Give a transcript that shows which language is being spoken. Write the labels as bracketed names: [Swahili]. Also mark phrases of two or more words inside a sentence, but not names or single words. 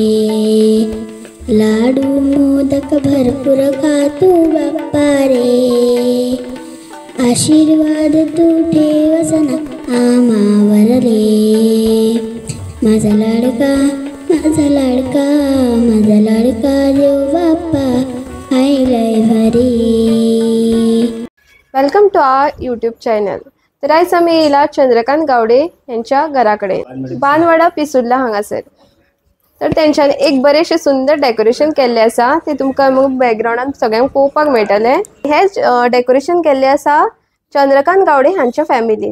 [Marathi] लाडू मोदक भरपूर खातो बाप्पा रे, आशीर्वाद तू ठेवसना आम्हावर रे, माझा लाडका माझा लाडका माझा लाडका देव बाप्पा हाय लय भारी। [English] Welcome to our YouTube channel. [Konkani] तर आयज आमी येयला चंद्रकांत गावडे यांच्या घराकडे बानवाडा पिसुर्ला हांगासर। तर तेंच्यांनी एक बरेशे सुंदर डेकोरेशन केल्ले आसा, ते तुमकां बॅकग्राउंडान सगळ्यांक पळोवपाक मेळटले। हे डेकोरेशन केल्ले आसा चंद्रकांत गावडे हांच्या फॅमिलीन।